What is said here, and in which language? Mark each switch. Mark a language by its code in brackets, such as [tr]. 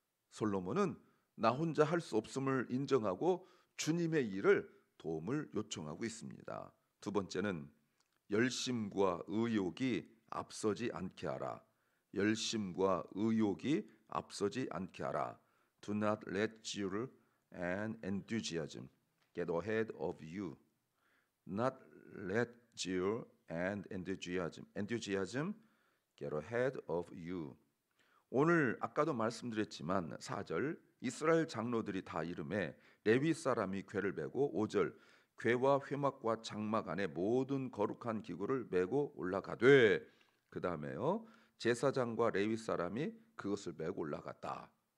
[ko] 솔로몬은 나 혼자 할 수 없음을 인정하고 주님의 일을 도움을 요청하고 있습니다. 두 번째는 열심과 의욕이 앞서지 않게 하라. 열심과 의욕이 앞서지 않게 하라. [en] Do not let zeal and enthusiasm get ahead of you. Not let zeal and enthusiasm get ahead of you. [ko] 오늘 아까도 말씀드렸지만 4절 이스라엘 장로들이 다 이름에 레위 사람이 궤를 메고 5절 궤와 회막과 장막 안에 모든 거룩한 기구를 메고 올라가되, 그 다음에요 제사장과 레위 사람이 그것을 메고 올라갔다.